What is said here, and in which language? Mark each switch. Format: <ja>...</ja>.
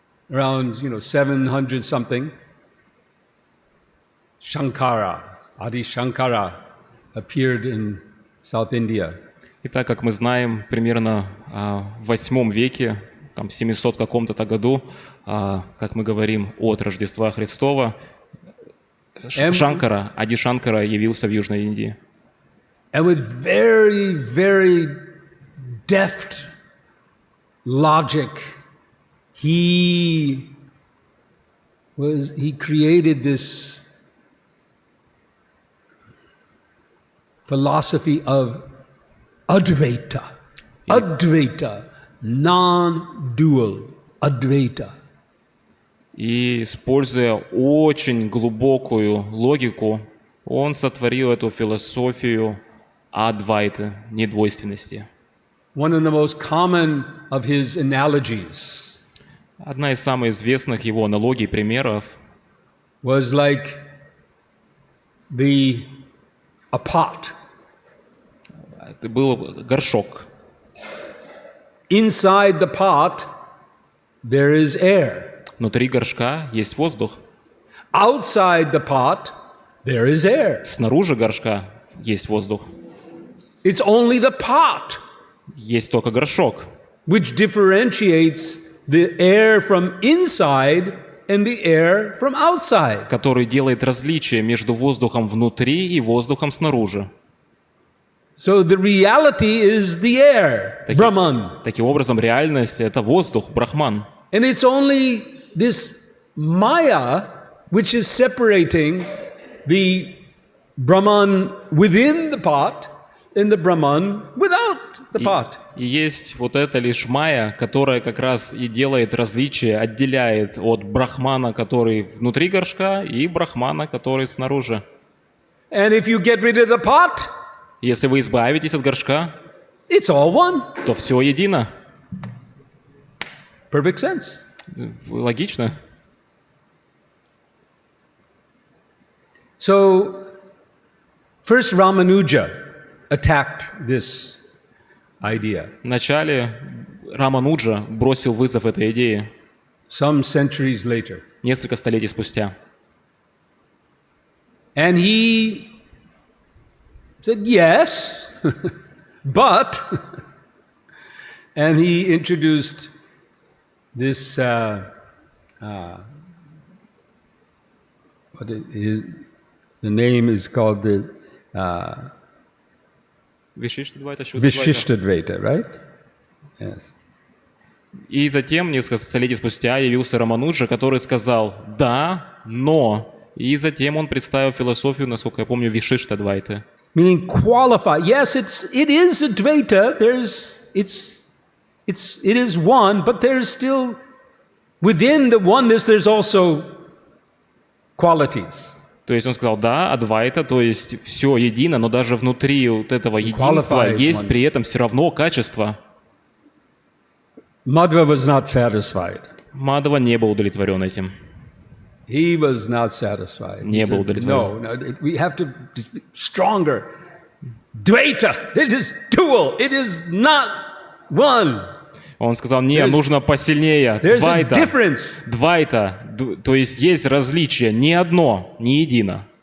<en>Around 700 something, Shankara, Adi Shankara, appeared in South India.</en> <ru>Итак, как мы знаем, примерно в 8 веке, там, в 700 каком-то году, как мы говорим от Рождества Христова, Шанкара, Ади Шанкара явился в Южной Индии.</ru> <en>And with very, very deft logic, he created this philosophy of Advaita. Advaita, non-dual Advaita.</en> <ru>И, используя очень глубокую логику, он сотворил эту философию Адвайты, недвойственности.</ru> <en>One of the most common of his analogies</en> <ru>Одна из самых известных его аналогий, примеров,</ru> <en>was like a pot.</en> <ru>Это был горшок.</ru> <en>Inside the pot, there is air.</en> <ru>Внутри горшка есть воздух.</ru> <en>Outside the pot, there is air.</en> <ru>Снаружи горшка есть воздух.</ru> <en>It's only the pot</en> <ru>Есть только горшок,</ru> <en>which differentiates the air from inside and the air from outside.</en> <ru>который делает различие между воздухом внутри и воздухом снаружи.</ru> <en>So the reality is the air, Brahman.</en> <ru>Таким образом, реальность — это воздух, Брахман.</ru> <en>And it's only this Maya which is separating the Brahman within the pot and the Brahman without the pot.</en> <ru>И есть вот это лишь майя, которая как раз и делает различие, отделяет от Брахмана, который внутри горшка, и Брахмана, который снаружи.</ru> <en>And if you get rid of the pot,</en> <ru>Если вы избавитесь от горшка,</ru> <en>it's all one.</en> <ru>то все едино.</ru> <en>Perfect sense.</en> <ru>Логично.</ru> <en>So, first Ramanuja attacked this idea.</en> <ru>Вначале Рамануджа бросил вызов этой идее</ru> <en>Some centuries later.</en> <ru>несколько столетий спустя.</ru> <en>And he said, yes, but, and he introduced this, the name is called the Vishishtadvaita, right? Yes.</en> <ru>И затем, несколько столетий спустя, явился Рамануджа, который сказал «да, но». И затем он представил философию, насколько я помню, Вишиштадвайты.</ru> <en>meaning qualify. Yes, it is Advaita. It is one, but there's still within the oneness. There's also qualities.</en> <ru>То есть он сказал, да, Адвайта, то есть все едино, но даже внутри вот этого единства есть при этом все равно качество.</ru> <en>Madhva was not satisfied.</en> <ru>Мадхава не был удовлетворен этим.</ru> <en>He was not satisfied.</en> <ru>Не был удовлетворен.</ru> <en>No, we have to be stronger. Dvaita, it is dual, it is not one.</en> <ru>Он сказал, не, нужно посильнее. Двайта, то есть есть различие, не одно, не едино.</ru>